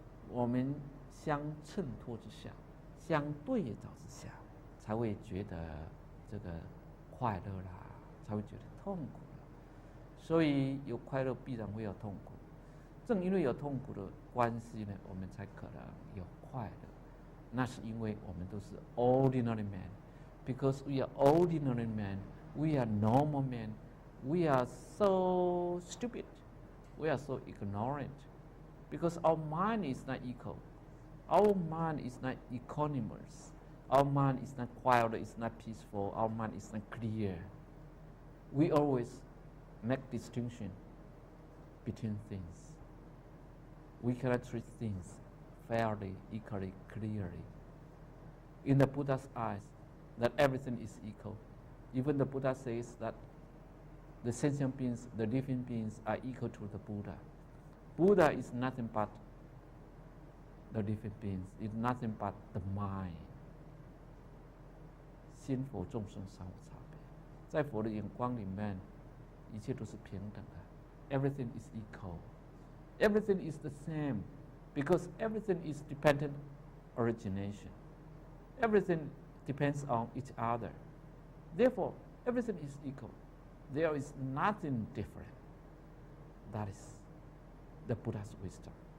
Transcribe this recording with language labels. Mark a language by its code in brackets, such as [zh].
[zh] 我们相衬托之下，相对照之下，才会觉得这个快乐啦，才会觉得痛苦啦。所以有快乐必然会有痛苦。正因为有痛苦的关系呢，我们才可能有快乐。那是因为我们都是 [en] ordinary men. Because we are ordinary men, we are normal men, we are so stupid, we are so ignorant. Because our mind is not equal. Our mind is not equanimous. Our mind is not quiet, it's not peaceful. Our mind is not clear. We always make distinction between things. We cannot treat things fairly, equally, clearly. In the Buddha's eyes, that everything is equal. Even the Buddha says that the sentient beings, the living beings are equal to the Buddha. Buddha is nothing but the living beings, is nothing but the mind. [zh] 心佛众生三无差别，在佛的眼光里面，一切都是平等的。 [en] Everything is equal. Everything is the same, because everything is dependent origination. Everything depends on each other. Therefore, everything is equal. There is nothing different. That is the Buddha's wisdom.